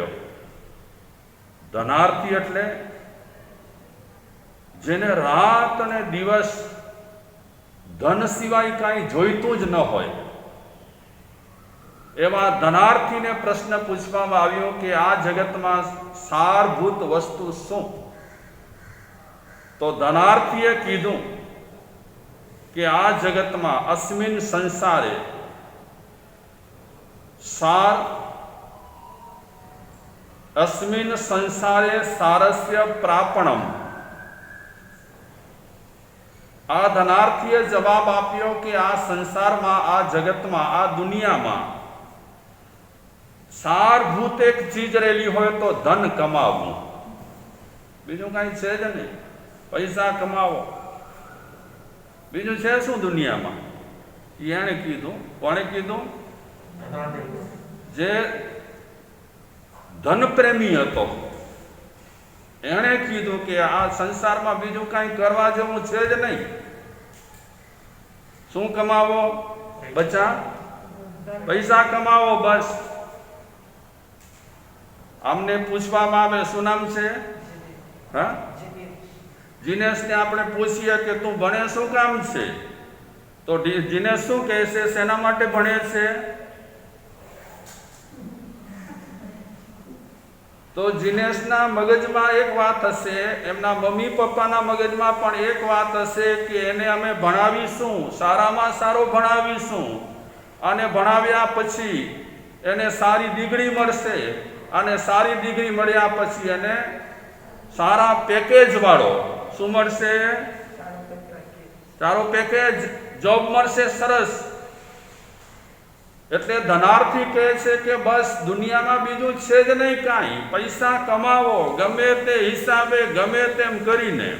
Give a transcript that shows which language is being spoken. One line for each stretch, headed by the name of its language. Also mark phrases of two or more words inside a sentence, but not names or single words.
Gujarati: ધનાર્થી એટલે જેને રાત અને દિવસ ધન સિવાય કાંઈ જોઈતું જ ન હોય, એવા ધનાર્થીને પ્રશ્ન પૂછવામાં આવ્યો કે આ જગતમાં સારભૂત વસ્તુ શું? તો ધનાર્થીએ કીધું કે આ જગતમાં
Sanskrit: अस्मिन संसारे अस्मिन् संसारे सारस्य प्रापणम।
Gujarati: આ ધનાર્થીએ જવાબ આપ્યો કિ આ સંસાર મેં, આ જગત મેં, આ દુનિયા મેં સારભૂત એક ચીજ રહેલી હોય તો ધન કમાવું, બીજું કંઈ છે જ નહીં। પૈસા કમાવો, બીજું છે શું દુનિયા મેં? એણે કીધું, કોણે કીધું? જે ધન પ્રેમી હતો એણે કીધું કિ આ સંસાર મેં બીજું કંઈ કરવા જેવું છે જ નહીં। શું કમાવો? બચ્ચા પૈસા કમાવો બસ। આમને પૂછવામાં આવે શું નામ છે? હાં, જિનેશ ને આપણે પૂછીએ કિ તું ભણે શું કામ છે, તો જિનેશ શું કહે છે? સેના માટે ભણે છે? તો જિનેશના મગજમાં એક વાત હશે, એમના મમ્મી પપ્પાના મગજમાં પણ એક વાત હશે કિ એને અમે ભણાવીશું, સારામાં સારો ભણાવીશું, અને ભણાવ્યા પછી એને સારી ડિગ્રી મળશે, અને સારી ડિગ્રી મળ્યા પછી એને સારા પેકેજ વાળો શું મળશે? सारो
English: package job
Gujarati: મળશે, સરસ। એટલે ધનાર્થી કહે છે કે બસ દુનિયામાં બીજું છે જ નહીં કાંઈ, પૈસા કમાવો ગમે તે હિસાબે, ગમે તેમ કરીને।